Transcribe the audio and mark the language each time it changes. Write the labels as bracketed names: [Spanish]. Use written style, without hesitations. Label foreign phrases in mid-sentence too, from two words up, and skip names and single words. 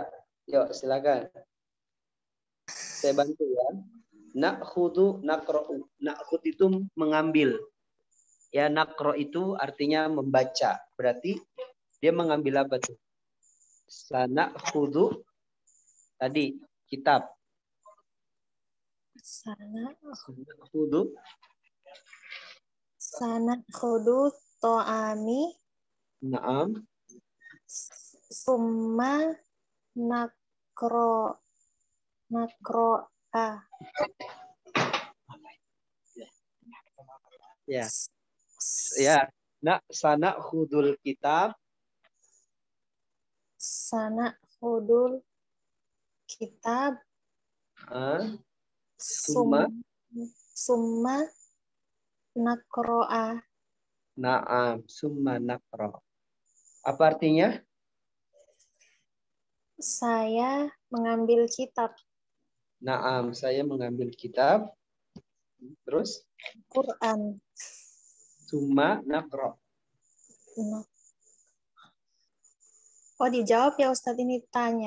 [Indonesian] Yuk, silakan. Saya bantu ya. [Arabic] نأخذ نقرأ. Nakhud [Indonesian] itu mengambil. Ya, nakro itu artinya membaca. Berarti dia mengambil apa tuh? Sanakhudu tadi kitab. [Arabic] سنأخذ طعاما. Naam. ثم نقرأ. [Indonesian] Ya. [Arabic] Ya. سنأخذ الكتاب. سنأخذ الكتاب. ثم نقرأ. Naam, ثم نقرأ. [Indonesian] Apa artinya? Saya mengambil kitab. Naam, saya mengambil kitab. Terus? Quran. [Arabic] ثم نقرأ. [Indonesian] Oh, dijawab ya Ustadz, ini tanya.